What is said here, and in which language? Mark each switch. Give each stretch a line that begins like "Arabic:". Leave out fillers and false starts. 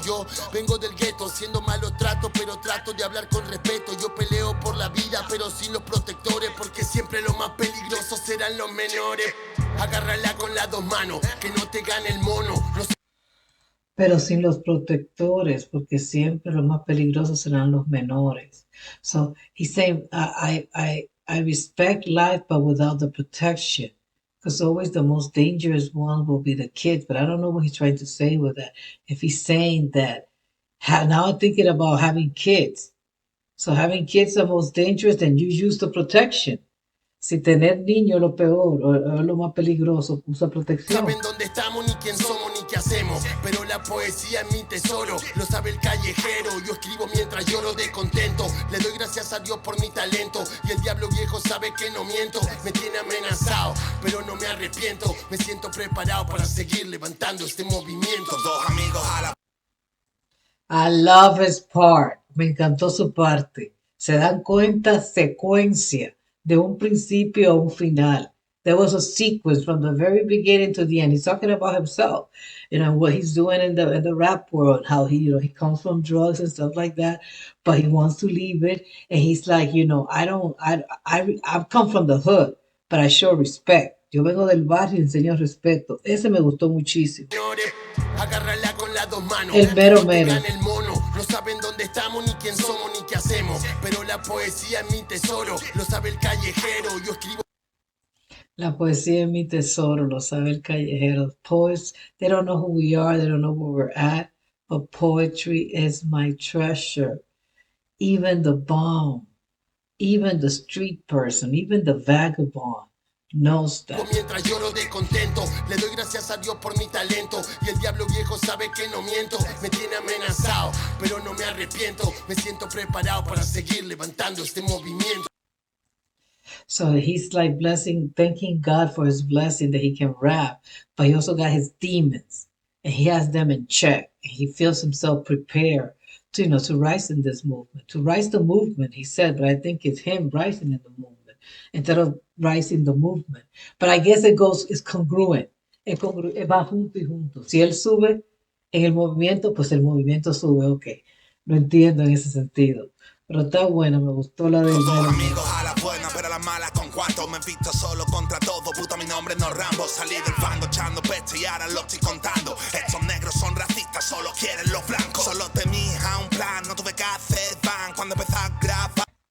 Spanish: Yo vengo del gueto, siendo malo trato, pero trato de hablar con respeto. Yo peleo por la vida, pero sin los protectores, porque siempre lo más peligroso serán los menores. Agárrala con las dos manos, que no te gane el mono. No Pero sin los protectores, porque siempre los más peligrosos serán los menores.
English: So he's saying, I respect life, but without the protection. Because always the most dangerous one will be the kids. But I don't know what he's trying to say with that. If he's saying that, now I'm thinking about having kids. So having kids are most dangerous, then you use the protection.
Spanish: Si tener niños es lo peor o es lo más peligroso, usa protección. saben dónde estamos, ni quién somos, ni qué hacemos. Pero la poesía es mi tesoro, lo sabe el callejero. Yo escribo mientras lloro de contento. Le doy gracias a Dios por mi talento. Y el diablo viejo sabe que no miento. Me tiene amenazado, pero no me arrepiento. Me siento preparado para seguir levantando este movimiento. Dos amigos a la...
English: I love his part.
Spanish: Me encantó su parte. Se dan cuenta secuencia de un principio a un final.
English: There was a sequence from the very beginning to the end. He's talking about himself, what he's doing in the rap world, how he comes from drugs and stuff like that, but he wants to leave it, and he's like, I've come from the hood, but I show respect.
Spanish: Yo vengo del barrio y enseño respeto. Ese me gustó muchísimo. Agárrala con las dos manos. El mero No te mero. gane el mono. No saben dónde estamos, ni quién somos, ni qué hacemos. Pero la poesía es mi tesoro, lo sabe el callejero. Yo escribo. La poesía es mi tesoro, lo sabe el callejero.
English: Poets, they don't know who we are, they don't know where we're at, but poetry is my treasure. Even the bum, even the street person, even the vagabond knows that.
Spanish: Mientras lloro de contento, le doy gracias a Dios por mi talento. Y el diablo viejo sabe que no miento. Me tiene amenazado, pero no me arrepiento. Me siento preparado para seguir levantando este movimiento.
English: So he's like thanking God for his blessing that he can rap, but he also got his demons and he has them in check. And he feels himself prepared to rise in this movement, to rise the movement, he said, but I think it's him rising in the movement instead of rising the movement. But I guess it's congruent.
Spanish: Va junto y junto. Si él sube en el movimiento, pues el movimiento sube, ok. Lo entiendo en ese sentido. Pero está buena, me gustó la del Todos mero. amigos a la buena, pero a la mala con cuarto. Me he visto solo contra todo, puta mi nombre no Rambo. Salí del fango echando peste y ahora lo estoy contando. Estos negros son racistas, solo quieren los blancos. Solo temía un plan, no tuve que hacer van cuando empecé a grabar.